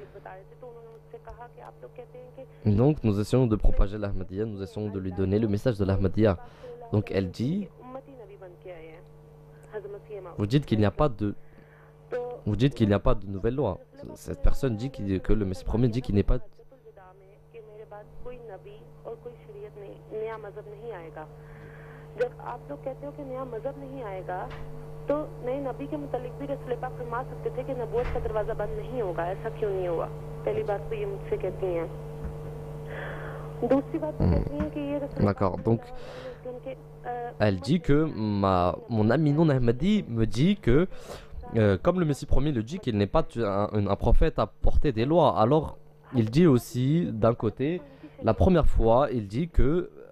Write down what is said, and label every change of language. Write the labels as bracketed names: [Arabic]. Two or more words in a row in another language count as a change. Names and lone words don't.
[French] Donc nous essayons de propager l'Ahmadiyya, nous essayons de lui donner le message de l'Ahmadiyya. Donc elle dit, vous dites qu'il n'y a pas de nouvelle loi. Cette personne dit que le Messie premier dit qu'il n'est pas. [Urdu] تو نئے نبی کے متعلق بھی رسول پاک فرما سکتے تھے کہ نبوت کا دروازہ بند نہیں ہوگا، ایسا کیوں نہیں ہوا? پہلی بات تو یہ مجھ سے کہتی ہیں. دوسری بات کہتی ہیں کہ یہ [French] D'accord, donc elle dit que mon ami non Ahmadi me dit que comme le Messie premier le dit qu'il n'est pas un prophète à porter des lois, alors il dit aussi d'un côté, la première fois il dit que